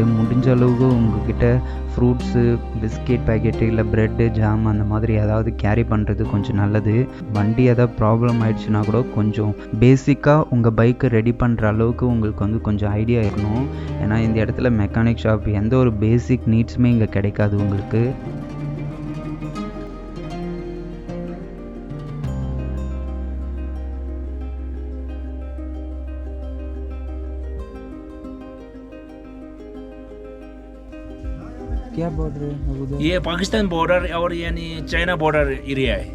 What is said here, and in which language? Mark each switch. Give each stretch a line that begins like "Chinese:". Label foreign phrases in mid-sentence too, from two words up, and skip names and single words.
Tamil: முடிஞ்ச அளவுக்கு உங்கள்கிட்ட ஃப்ரூட்ஸு, பிஸ்கெட் பேக்கெட்டு, இல்லை ப்ரெட்டு, ஜாம் அந்த மாதிரி ஏதாவது கேரி பண்ணுறது கொஞ்சம் நல்லது. வண்டி ஏதாவது ப்ராப்ளம் ஆகிடுச்சுன்னா கூட கொஞ்சம் பேசிக்காக உங்கள் பைக்கை ரெடி பண்ணுற அளவுக்கு உங்களுக்கு வந்து கொஞ்சம் ஐடியா இருக்கணும். ஏன்னா இந்த இடத்துல மெக்கானிக் ஷாப் எந்த ஒரு பேசிக் நீட்ஸுமே இங்கே கிடைக்காது உங்களுக்கு.
Hindi: क्या बॉर्डर है उधर? ये पाकिस्तान बॉर्डर और यानी चाइना बॉर्डर एरिया है।